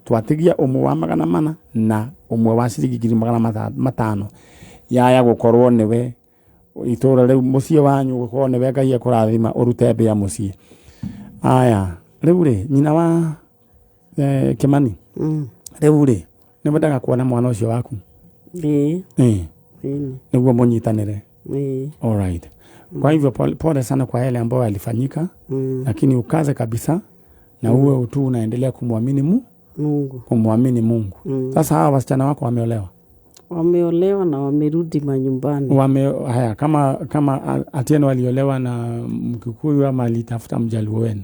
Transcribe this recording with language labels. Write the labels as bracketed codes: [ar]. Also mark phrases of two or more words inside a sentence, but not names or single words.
[ki] Twatigia ũmwe wa 400 na ũmwe wa ciringi 500 yaya gũkorwo nĩwe itũra rĩu mũciĩ wanyu gũkorwo nĩwe Ngai ekũrathima ũrute mbĩa mũciĩ. Aya rĩu nyina wa Kimani. Rĩu nĩ wendaga kuona mwana ũcio waku? Nĩguo mũnyitanĩre. Alright. [sw] Kwa hivyo pole sana kwa yale ambayo yalifanyika, lakini ukaze kabisa na uwe tu unaendelea kumwamini Mungu. Kumwamini Mungu. Sasa hawa wasichana wako wameolewa? Wameolewa na wamerudi manyumbani. Haya kama Atieno aliolewa na Mkikuyu ama alitafuta Mjaluo wenu?